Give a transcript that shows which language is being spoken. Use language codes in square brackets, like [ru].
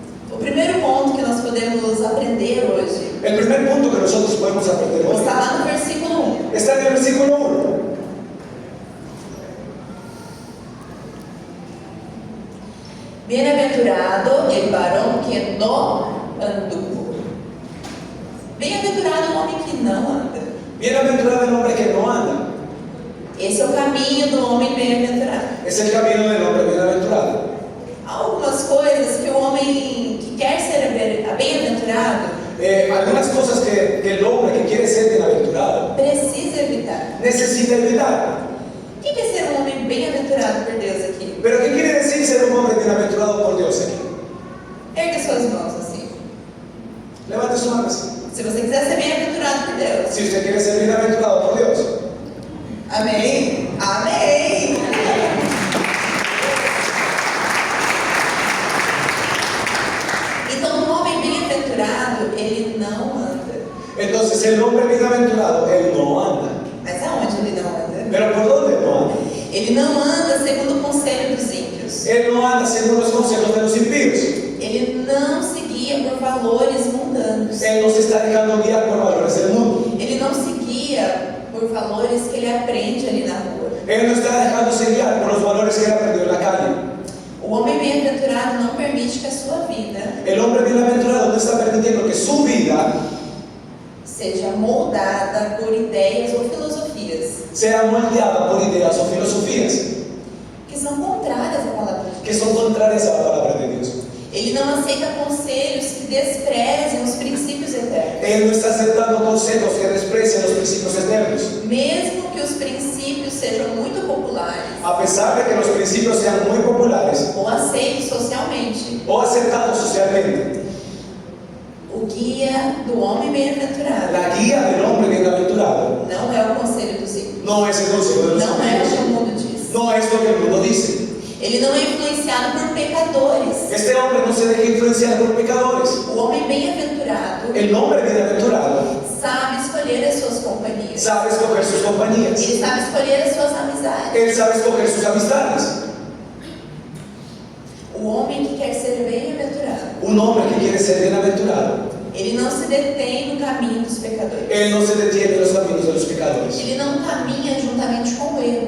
[pt] O primeiro ponto que nós podemos aprender hoje [es] El primer punto que nosotros podemos aprender hoy [pt] está lá no versículo 1. [es] está en el versículo 1. Bienaventurado el varón que no anduvo. [pt] Bem-aventurado o homem que não anda. [es] Bienaventurado el hombre que no anda. [pt] Esse é o caminho do homem bem-aventurado. [es] Es el camino del hombre bienaventurado. [pt] Há algumas coisas que o homem que quer ser bem-aventurado [es] Algunas cosas que el hombre que quiere ser bienaventurado [pt] precisa evitar. [es] necesita evitar. [pt] O que é ser um homem bem-aventurado por Deus aqui? [es] Pero ¿qué quiere decir ser un hombre bienaventurado por Dios aquí? [pt] Ergue suas mãos assim. [es] Levante su mano así. [pt] Se você quiser ser bem-aventurado por Deus. [es] Si usted quiere ser bienaventurado por Dios. [pt] Amém? Amém! Então, um homem bem-aventurado, ele não anda. [es] Entonces el hombre bienaventurado, él no anda. [pt] Mas aonde ele não anda? [es] ¿Pero por dónde no anda? [pt] Ele não anda segundo o conselho dos ímpios. [es] Él no anda según los consejos de los impíos. [pt] Ele não se guia por valores mundanos. [es] Él no se está dejando guiar por valores del mundo. [pt] Ele não se guia por valores que ele aprende ali na rua. [es] Él no está dejándose guiar por los valores que él aprendió en la calle. [pt] O homem bem-aventurado não permite que a sua vida [es] El hombre bienaventurado no está permitiendo que su vida [pt] seja moldada por ideias ou filosofias [es] sea moldeada por ideas o filosofías [pt] que são contrárias à palavra de Deus. [es] que son contrarias a la palabra de Dios. [pt] Ele não aceita conselhos que desprezem os princípios eternos. [es] Él no está aceptando consejos que desprecian los principios eternos. [pt] Mesmo que os princípios sejam muito populares [es] A pesar de que los principios sean muy populares [pt] ou aceitos socialmente, [es] o aceptados socialmente, [pt] o guia do homem bem-aventurado [es] la guía del hombre bienaventurado [pt] não é o conselho dos ímpios. [es] no es el consejo de los [pt] Não é o que o [es] impíos, [pt] mundo diz. [es] no es lo que el mundo dice. [pt] Ele não é influenciado por pecadores. [es] Este hombre no se deja influenciar por pecadores. [pt] O homem bem-aventurado [es] El hombre bienaventurado [pt] sabe escolher as suas companhias. [es] sabe escoger sus compañías. [pt] Ele sabe escolher as suas amizades. [es] Él sabe escoger sus amistades. [pt] O homem que quer ser bem-aventurado, [es] Un hombre que quiere ser bienaventurado, [pt] ele não se detém no caminho dos pecadores. [es] él no se detiene en los caminos de los pecadores. [pt] Ele não caminha juntamente com o erro.